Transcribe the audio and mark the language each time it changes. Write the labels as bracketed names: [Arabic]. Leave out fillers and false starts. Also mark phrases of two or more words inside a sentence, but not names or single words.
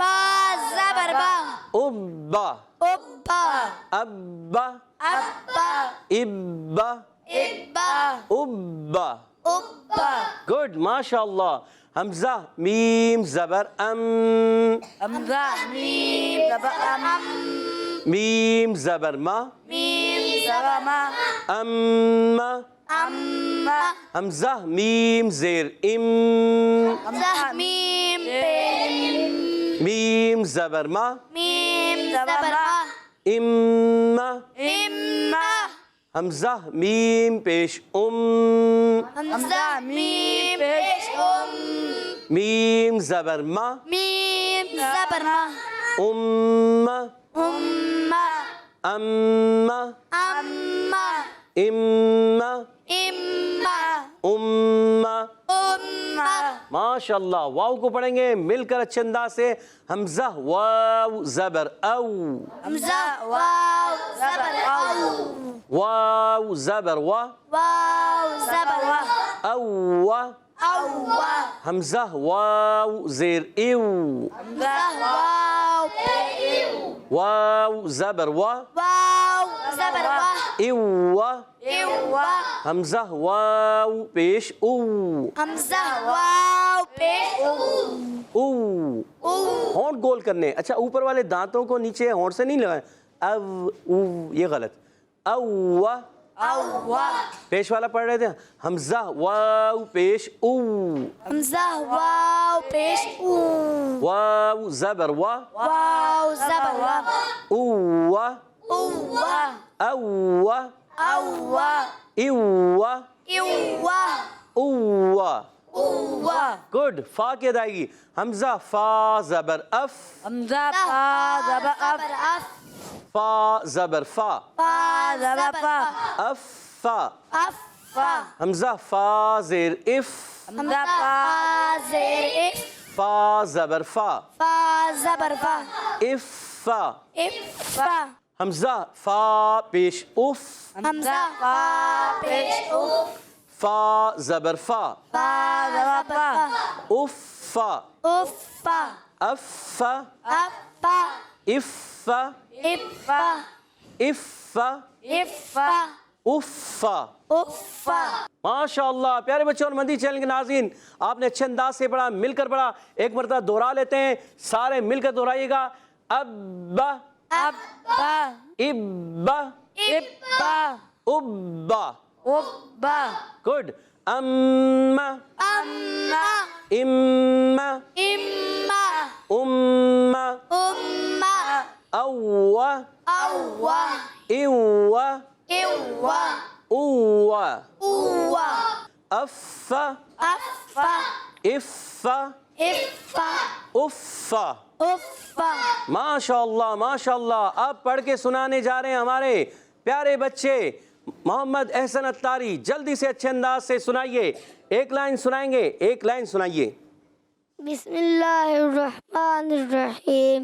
[Arabic] اب. اب. اب. اب. [Urdu] گڈ ماشاء اللہ. حمزہ میم زبر ام. میم زبر ما. ام. حمزہ میم زیر ام. میم زبر ما. ام. حمزہ میم پیش ام. میم زبر ما. [Arabic] ام. ام. ام. ام. [Urdu] ماشاء اللہ. واو کو پڑھیں گے مل کر اچھے انداز سے. حمزہ واو زبر او. واو زبر وا. [Arabic] او. [Urdu] حمزہ واو زیر ایو. واو زبر وا. ایو. حمزہ واو پیش او. [Arabic] او. [Urdu] ہونٹ گول کرنے. اچھا اوپر والے دانتوں کو نیچے ہونٹ سے نہیں لگائیں. او او یہ غلط. او. پیش والا پڑھ رہے تھے. حمزہ واو پیش او. واو زبر وا. [Arabic] او. او. ایو. او. [Urdu] گڈ. فا کی ادائیگی. حمزہ فا زبر اف. فا زبر فا. اف فا. حمزہ فا زیر اف. فا زبر فا. اف فا. حمزہ فا پیش اف. فا زبر فا. [Arabic] اف فا. اف فا. اف فا. اف فا. اف. [Urdu] ماشاء اللہ پیارے بچوں اور مندی چینل کے ناظرین آپ نے اچھے انداز سے پڑھا, مل کر پڑھا. ایک مرتبہ دوہرا لیتے ہیں, سارے مل کر دہرائیے گا. [Arabic] اب. اب. اب. گڈ. ام. ام. ام. او. ایو. او. اف. اف. اف. أفا [Urdu] ماشاء اللہ. اب پڑھ کے سنانے جا رہے ہیں ہمارے پیارے بچے محمد احسن اتاری. جلدی سے اچھے انداز سے سنائیے. ایک لائن سنائیں گے, ایک لائن سنائیے. [Arabic] بسم اللہ الرحمن الرحیم.